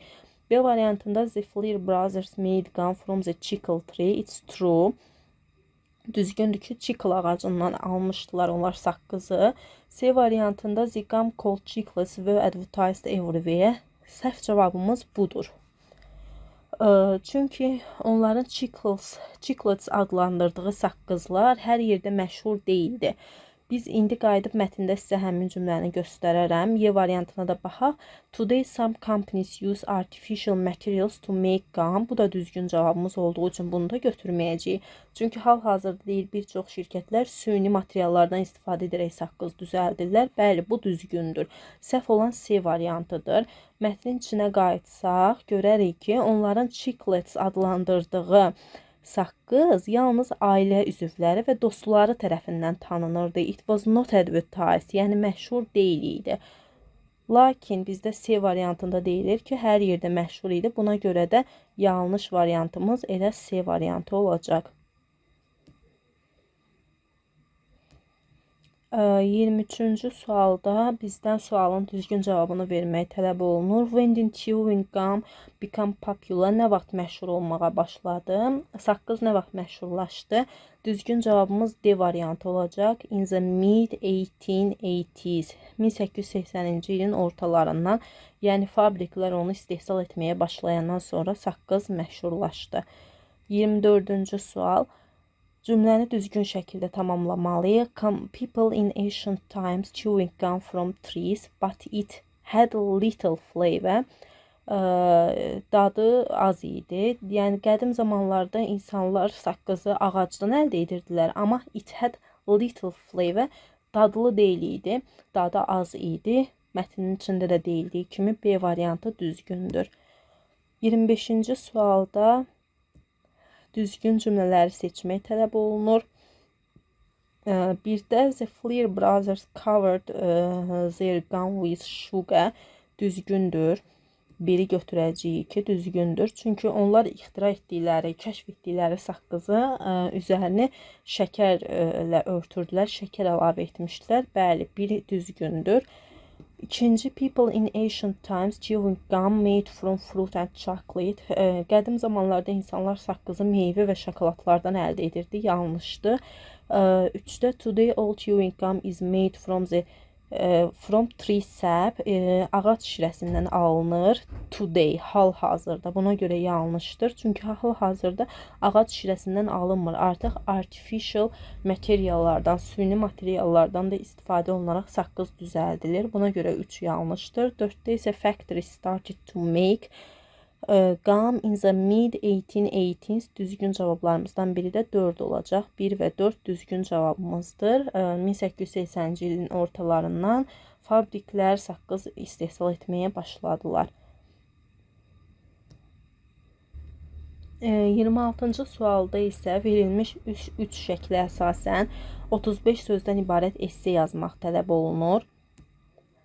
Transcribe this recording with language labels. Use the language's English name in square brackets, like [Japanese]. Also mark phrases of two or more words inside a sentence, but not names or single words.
[English] B variantında the Flair brothers made gum from the chicle tree. It's true. [Azerbaijani] Düzgündür ki, chicle ağacından almışdılar onlar saqqızı. [English] C variantında the gum called chiclets were advertised everywhere. [Azerbaijani] Səhv cavabımız budur. Çünki onların chiclets adlandırdığı saqqızlar hər yerdə məşhur deyildi. Biz indi qayıdıb mətndə sizə həmin cümləni göstərərəm. Y variantına da baxaq. [English] Today some companies use artificial materials to make gum. [Azerbaijani] Bu da düzgün cavabımız olduğu üçün bunu da götürməyəcəyik. Çünki hal-hazırda deyil, bir çox şirkətlər süni materiallardan istifadə edərək saqqız düzəldirlər. Bəli, bu düzgündür. Səhv olan C variantıdır. Mətnin içinə qayıtsaq, görərik ki, onların chiclets adlandırdığı saqqız yalnız ailə üzvləri və dostları tərəfindən tanınırdı. [English] It was not advertised, [Azerbaijani] yəni məşhur deyil idi. Lakin bizdə C variantında deyilir ki, hər yerdə məşhur idi. Buna görə də yanlış variantımız elə C variantı olacaq. 23-cü sualda bizdən sualın düzgün cavabını vermək tələb olunur. [English] When did chewing gum become popular? [Azerbaijani] Nə vaxt məşhur olmağa başladı? Saqqız nə vaxt məşhurlaşdı? Düzgün cavabımız D variantı olacaq. [English] In the mid-1880s. [Azerbaijani] 1880-ci ilin ortalarından, yəni fabriklər onu istehsal etməyə başlayandan sonra saqqız məşhurlaşdı. 24-cü sual. Cümləni düzgün şəkildə tamamlamalıyıq. [English] People in ancient times chewing gum from trees, but it had little flavor. [Azerbaijani] Dadı az idi. Yəni qədim zamanlarda insanlar saqqızı ağacdan əldə edirdilər, amma [English] it had little flavor, [Azerbaijani] dadlı deyil idi, dadı az idi. Mətnin içində də deyildiyi kimi B variantı düzgündür. 25-ci sualda düzgün cümlələri seçmək tələb olunur. [English] Birdə the Flair brothers covered their gum with sugar. [Azerbaijani] Düzgündür. Biri götürəcəyik ki, düzgündür. Çünki onlar ixtira etdikləri, kəşf etdikləri saqqızı üzərini şəkərlə örtürdülər, şəkər əlavə etmişdilər. Bəli, biri düzgündür. İkinci, [English] people in ancient times chewing gum made from fruit and chocolate. [Azerbaijani] Qədim zamanlarda insanlar saqqızı meyvə və şokoladlardan əldə edirdi. Yanlışdır. Üçdə, [English] today all chewing gum is made from tree sap. [Azerbaijani] Ağac şirəsindən alınır. Today, hal-hazırda. Buna görə yanlışdır. Çünki hal-hazırda ağac şirəsindən alınmır. Artıq artificial materiallardan, süni materiallardan da istifadə olunaraq saqqız düzəldilir. Buna görə 3 yanlışdır. 4-də isə [English] factory started to make gum in the mid-1880s. [Azerbaijani] Düzgün cavablarımızdan biri də 4 olacaq. 1 və 4 düzgün cavabımızdır. 1880-ci ilin ortalarından fabriklər saqqız istehsal etməyə başladılar. 26-cı sualda isə verilmiş 3 şəklə əsasən 35 sözdən ibarət esse yazmaq tələb olunur.